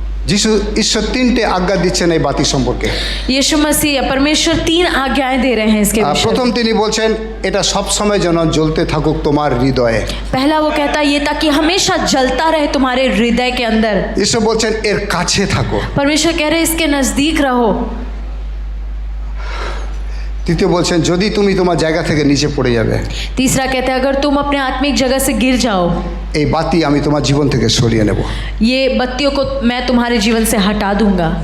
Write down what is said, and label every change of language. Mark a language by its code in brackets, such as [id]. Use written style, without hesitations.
[bn] যিশু ঈশ্বর 3টে আজ্ঞা দিচ্ছেন এই বাতি সম্পর্কে। [hi] यीशु मसीह परमेश्वर 3 आज्ञाएं दे रहे हैं इसके विषय [bn] প্রথম [hi] में। [bn] তিনি বলছেন এটা সব সময় যেন জ্বলতে থাকুক তোমার হৃদয়ে। [hi] पहला वो कहता है ये ताकि हमेशा जलता रहे तुम्हारे हृदय के अंदर। [bn] ঈশ্বর বলছেন এর কাছে থাকো। [hi] परमेश्वर कह रहे हैं इसके नजदीक रहो। [bn] তৃতীয় বলছেন যদি তুমি তোমার জায়গা থেকে নিচে পড়ে যাবে, [hi] तीसरा कहता है अगर तुम अपने आत्मिक जगह से गिर जाओ, [bn] এই বাতি আমি তোমার জীবন থেকে সরিয়ে নেব। [hi] ये बत्तियों को मैं तुम्हारे जीवन से हटा दूंगा।